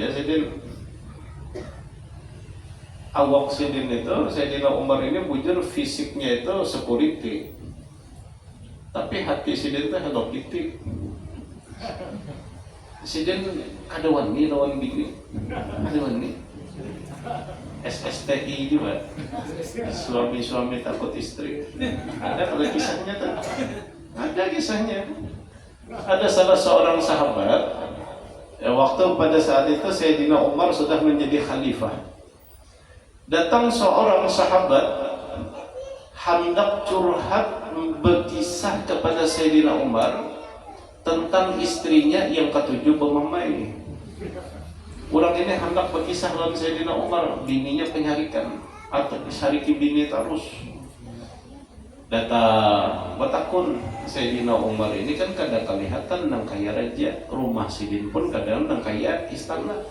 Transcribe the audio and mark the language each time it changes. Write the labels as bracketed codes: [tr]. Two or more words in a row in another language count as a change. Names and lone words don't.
[id] Sayyidina awak Sayyidina Umar ini bujur, fisiknya itu security, tapi hati Sayyidina itu Hello Kitty. Sayyidina ada wani lawan bini, ada wani SSTI juga, suami takut istri. Ada kalau kisahnya tuh, ada kisahnya. Ada salah seorang sahabat, waktu pada saat itu Sayyidina Umar sudah menjadi khalifah. Datang seorang sahabat hendak curhat berkisah kepada Sayyidina Umar tentang istrinya yang ketujuh pemamai. Orang ini hendak berkisah dengan Sayyidina Umar, bininya penyarikan atau disariki bini terus. data batakun Sayyidina Umar ini kan kada kelihatan nang kaya raja, rumah sidin pun kadang nang kaya istana.